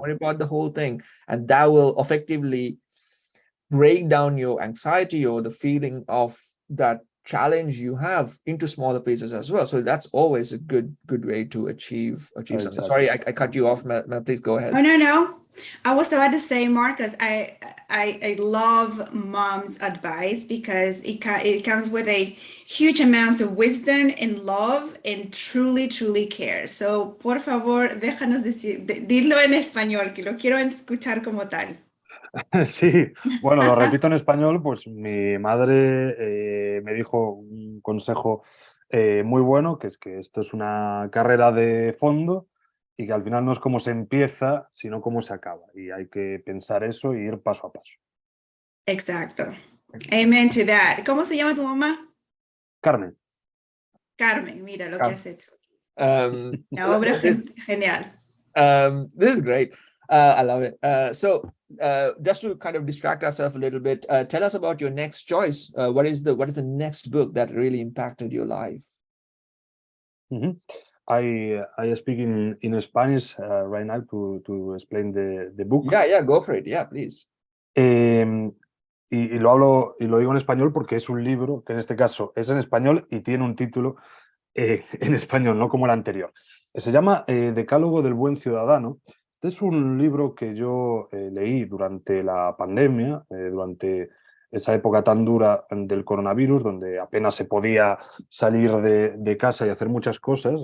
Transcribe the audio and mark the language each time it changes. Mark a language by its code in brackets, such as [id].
[en] worry about the whole thing. And that will effectively break down your anxiety or the feeling of that challenge you have into smaller pieces as well. So that's always a good way to achieve something. Exactly. Sorry, I cut you off, Mel. Please go ahead. Oh, no. I was about to say, Marcus, I love mom's advice because it comes with a huge amount of wisdom and love and truly care. [es] So, por favor, déjanos dilo en español, que lo quiero escuchar como tal. Sí, bueno, lo repito en español, pues mi madre me dijo un consejo muy bueno, que es que esto es una carrera de fondo y que al final no es cómo se empieza, sino cómo se acaba. Y hay que pensar eso y ir paso a paso. Exacto. [en] Amen to that. [es] ¿Cómo se llama tu mamá? Carmen. Carmen, mira lo que has hecho. [en] So [es] La obra genial. [en] this is great. I love it. So just to kind of distract ourselves a little bit, tell us about your next choice. What is the next book that really impacted your life? Mm-hmm. I speak in Spanish right now to explain the book. Yeah, go for it. Yeah, please. [es] Y lo hablo y lo digo en español porque es un libro que en este caso es en español y tiene un título en español, no como el anterior. Se llama Decálogo del Buen Ciudadano. Este es un libro que yo leí durante la pandemia, durante esa época tan dura del coronavirus, donde apenas se podía salir de casa y hacer muchas cosas.